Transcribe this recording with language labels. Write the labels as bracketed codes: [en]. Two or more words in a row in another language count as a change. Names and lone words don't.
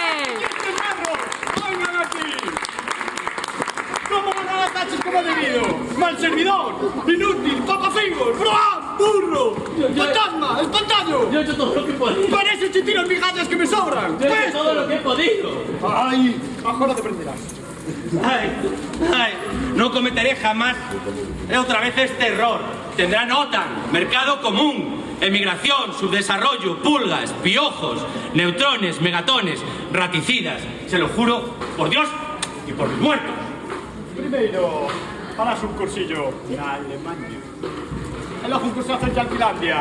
[es] ¡Vengan aquí! ¿Cómo van a las tachas como debido? ¡Mal servidor! ¡Inútil! ¡Papafingos! ¡Broa! ¡Burro! ¡Fantasma! ¡Espantaño! Yo he hecho todo lo que he podido. ¡Parece que tiras migallas que me sobran! Yo he hecho todo lo que he podido. ¡Ay! Ahora te prenderás. Ay, no cometeré jamás otra vez este error. Tendrán OTAN, mercado común, emigración, subdesarrollo, pulgas, piojos, neutrones, megatones, raticidas. Se lo juro por Dios y por mis muertos. [gl] Primeiro, farás un cursillo na Alemania. E logo un cursazo en Yanquilandia.